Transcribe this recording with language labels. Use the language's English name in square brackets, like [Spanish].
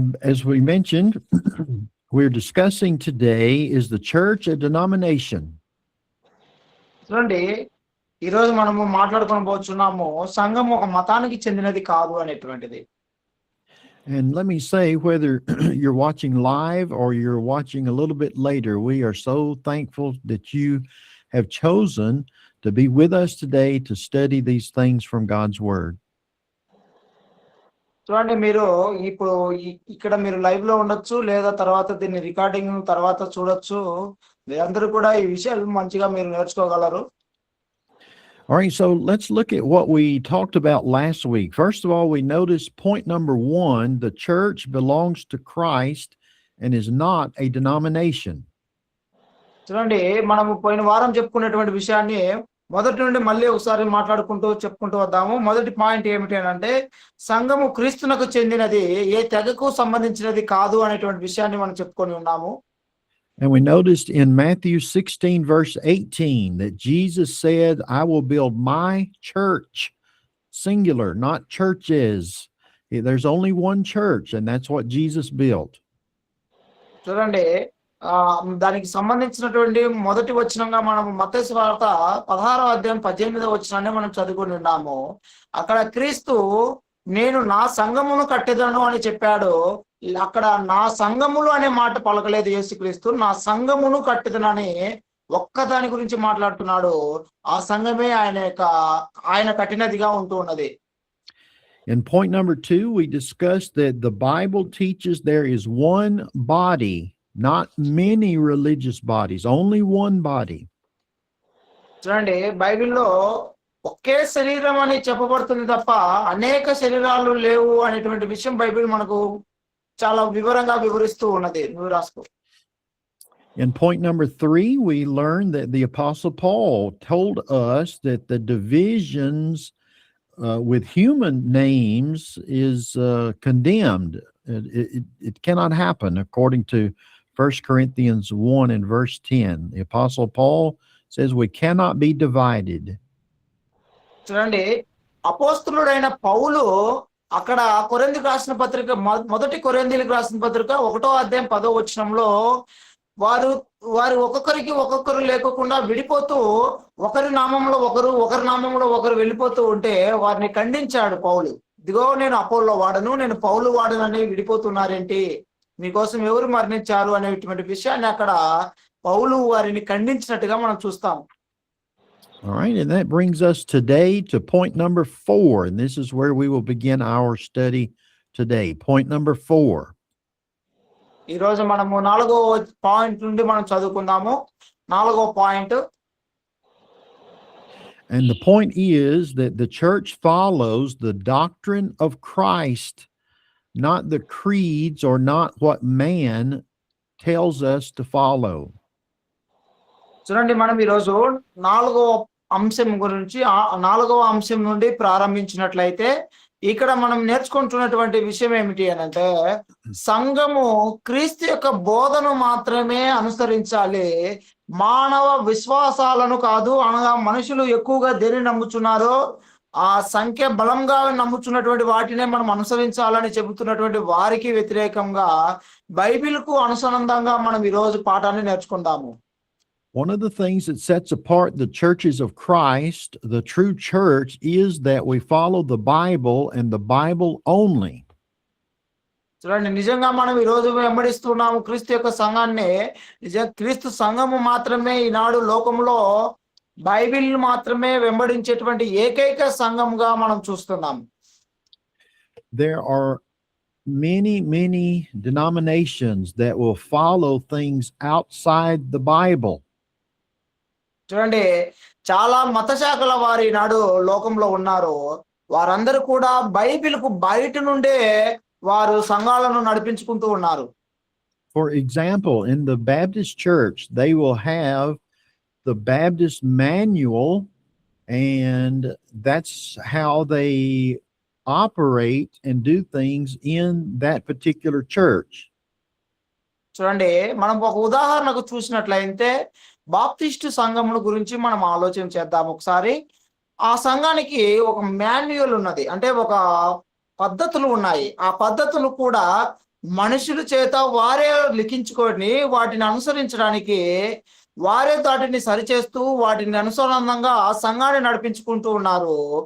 [English] As we mentioned, we're discussing today, is the church a denomination? [Telugu] చూడండి, ఈరోజు మనము మాట్లాడుకొని పోతున్నాము సంఘం ఒక మతానికి చెందినది కాదు అనేటువంటిది. [English] And let me say, whether you're watching live or you're watching a little bit later, we are so thankful that you have chosen to be with us today to study these things from God's Word. [Telugu] చూడండి, మీరు ఇప్పుడు ఇక్కడ మీరు live లో ఉండొచ్చు, లేదా తర్వాత దీన్ని రికార్డింగ్ తర్వాత చూడొచ్చు. మీరందరూ కూడా ఈ విషయాలు మంచిగా మీరు నేర్చుకోగలరు. [English] All right, so let's look at what we talked about last week. First of all, we noticed point number 1, the church belongs to Christ and is not a denomination. [Telugu] చూడండి, మనము పోయిన వారం చెప్పుకున్నటువంటి విషయాన్ని మొదటి నుండి మళ్ళీ ఒకసారి చెప్పుకుంటూ వద్దాము. మొదటి పాయింట్ ఏమిటి అంటే, సంఘము క్రీస్తునకు చెందినది, ఏ తెగకు సంబంధించినది కాదు అనేటువంటి విషయాన్ని మనం చెప్పుకొని ఉన్నాము. [English] And we noticed in Matthew 16, verse 18, that Jesus said, I will build my church, singular, not churches. There's only one church, and that's what Jesus built. [Telugu] చూడండి, దానికి సంబంధించినటువంటి మొదటి వచనంగా మనం మత్తయి సువార్త 16వ అధ్యాయం 18వ వచనాన్ని మనం చదువుకొని ఉన్నాము. అక్కడ క్రీస్తు నేను నా సంఘమును కట్టెదను అని చెప్పాడు. అక్కడ నా సంఘములు అనే మాట పలకలేదు యేసుక్రీస్తు, నా సంఘమును కట్టెదనని ఒక్కదాని గురించి మాట్లాడుతున్నాడు. ఆ సంఘమే ఆయన కఠినదిగా ఉంటూ ఉన్నది. [English] In point number 2, we discussed that the Bible teaches there is one body, not many religious bodies, only one body. [Telugu] చూడండి, బైబిల్లో ఒకే శరీరం అని చెప్పబడుతుంది తప్ప అనేక శరీరాలు లేవు అనేటువంటి విషయం బైబిల్ మనకు చాలా వివరంగా వివరిస్తూ ఉన్నది. నువ్వు రాసుకో. [English] In point number 3, we learned that the Apostle Paul told us that the divisions with human names is condemned. It cannot happen according to 1 Corinthians 1 and verse 10. The Apostle Paul says we cannot be divided. [Telugu] చూడండి, అపోస్తలుడైన పౌలు అక్కడ కొరింథీయులకు రాసిన పత్రిక మొదటి కొరింథీయులకు రాసిన పత్రిక 1వ అధ్యాయం 10వ వచనంలో వారు ఒక్కొక్కరు లేకోకుండా విడిపోతూ ఒకరి నామంలో ఒకరు వెళ్ళిపోతూ ఉంటే వారిని ఖండించాడు పౌలు. ఇదిగో నేను అపోల్లో వాడను, నేను పౌలు వాడనని విడిపోతున్నారేంటి, మీకోసం ఎవరు మరణించారు అనేటువంటి విషయాన్ని అక్కడ పౌలు వారిని ఖండించినట్టుగా మనం చూస్తాం. [English] All right, and that brings us today to point number 4, and this is where we will begin our study today. Point number 4. [Telugu] ఈ రోజు మనము 4వ పాయింట్ నుండి మనం చదువుకుందాము. 4వ point. [English] And the point is that the church follows the doctrine of Christ, not the creeds or not what man tells us to follow. [Telugu] చూడండి, మనం ఈరోజు 4వ అంశం గురించి 4వ అంశం నుండి ప్రారంభించినట్లయితే ఇక్కడ మనం నేర్చుకుంటున్నటువంటి విషయం ఏమిటి అని అంటే, సంఘము క్రీస్తు యొక్క బోధను మాత్రమే అనుసరించాలి, మానవ విశ్వాసాలను కాదు. అనగా మనుషులు ఎక్కువగా దేని నమ్ముచున్నారో ఆ సంఖ్య బలంగా నమ్ముచున్నటువంటి వాటినే మనం అనుసరించాలని చెబుతున్నటువంటి వారికి వ్యతిరేకంగా బైబిల్కు అనుసంధానంగా మనం ఈరోజు పాఠాన్ని నేర్చుకుందాము. [English] One of the things that sets apart the churches of Christ, the true church, is that we follow the Bible and the Bible only. [Telugu] చూడండి, నిజంగా మనం ఈరోజు వెంబడిస్తున్నాము క్రీస్తు యొక్క సంఘాన్ని. క్రీస్తు సంఘము మాత్రమే ఈనాడు లోకంలో బైబిల్ మాత్రమే వెంబడించేటువంటి ఏకైక సంఘంగా మనం చూస్తున్నాం. [English] There are many denominations that will follow things outside the Bible. [Telugu] చూడండి, చాలా మత శాఖల వారు ఈనాడు లోకంలో ఉన్నారు. వారందరూ కూడా బైబిల్కు బయట నుండే వారు సంఘాలను నడిపించుకుంటూ ఉన్నారు. [English] For example, in the Baptist church, they will have the Baptist manual, and that's how they operate and do things in that particular church. [Telugu] చూడండి, మనం ఒక ఉదాహరణకు చూసినట్లయితే బాప్టిస్టు సంఘముల గురించి మనం ఆలోచన చేద్దాం ఒకసారి. ఆ సంఘానికి ఒక మాన్యువల్ ఉన్నది, అంటే ఒక పద్ధతులు ఉన్నాయి. ఆ పద్ధతులు కూడా మనుషుల చేత వారే లిఖించుకొని వాటిని అనుసరించడానికి వారే వాటిని సరిచేస్తూ వాటిని అనుసంధానంగా ఆ సంఘాన్ని నడిపించుకుంటూ ఉన్నారు.